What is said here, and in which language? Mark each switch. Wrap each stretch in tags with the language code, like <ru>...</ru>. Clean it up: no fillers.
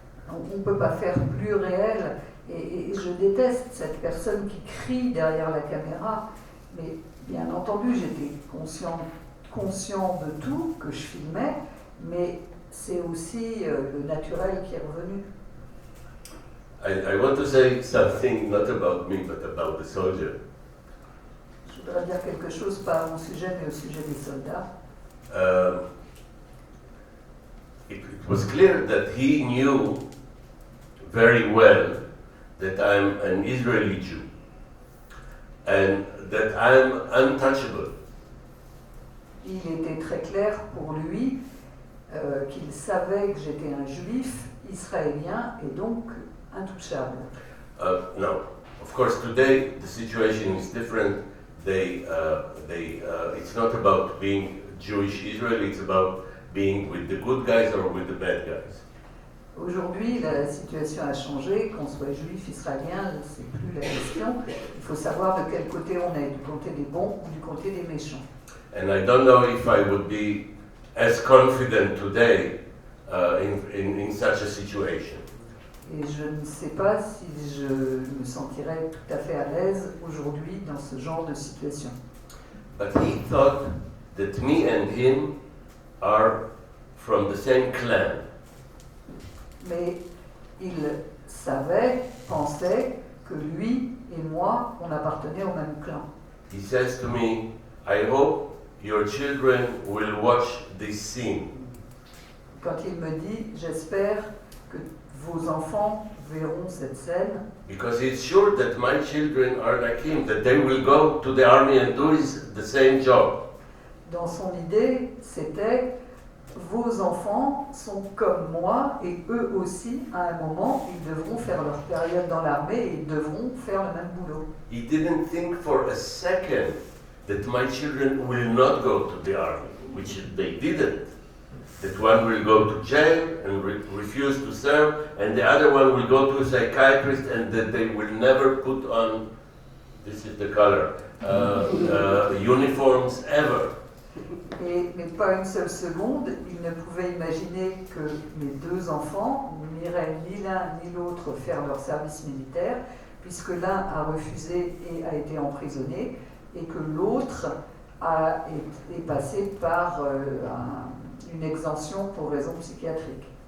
<fr>On ne peut pas faire plus réel, et je déteste cette personne qui crie derrière la caméra, mais bien entendu j'étais conscient de tout, que je filmais, mais c'est aussi le naturel qui est revenu.</fr> <en>I want to say something not about me, but about the soldier.</en> <fr>Je voudrais dire quelque chose, pas à mon sujet, mais au sujet des soldats.</fr> <en>It was clear that he knew very well that I'm an Israeli Jew and that I'm untouchable.</en> <fr>Il était très clair pour lui qu'il savait que j'étais un juif israélien et donc intouchable.</fr> <en>No, of course today the situation is different. It's not about being Jewish Israeli, it's about being with the good guys or with the bad guys.</en> <fr>Aujourd'hui, aujourd'hui, la situation a changé, qu'on soit juif, israélien, c'est plus la question. Il faut savoir de quel côté on est, du côté des bons ou du côté des méchants.</fr> <en>And I don't know if I would be as confident today in such a situation.</en> <fr>Et je ne sais pas si je me sentirais tout à fait à l'aise aujourd'hui dans ce genre de situation.</fr> <en>But he thought that me and him are from the same clan.</en> <fr>Mais il savait, pensait que lui et moi, on appartenait au même clan.</fr> <en>He says to me, I hope your children will watch this scene.</en> <fr>Quand il me dit, j'espère que vos enfants verront cette scène,</fr> <en>Because he's sure that my children are like him, that they will go to the army and do the same job.</en> <fr>dans son idée, c'était vos enfants sont comme moi et eux aussi, à un moment, ils devront faire leur période dans l'armée et ils devront faire le même boulot.</fr> <en>He didn't think for a second that my children will not go to the army, which they didn't. That one will go to jail and refuse to serve, and the other one will go to a psychiatrist, and that they will never put on, this is the color, uniforms ever.</en> <fr>Mais pas une seule seconde, il ne pouvait imaginer que mes deux enfants n'iraient ni l'un ni l'autre faire leur service militaire, puisque l'un a refusé et a été emprisonné, et que l'autre est passé par une exemption pour raison psychiatrique.</fr>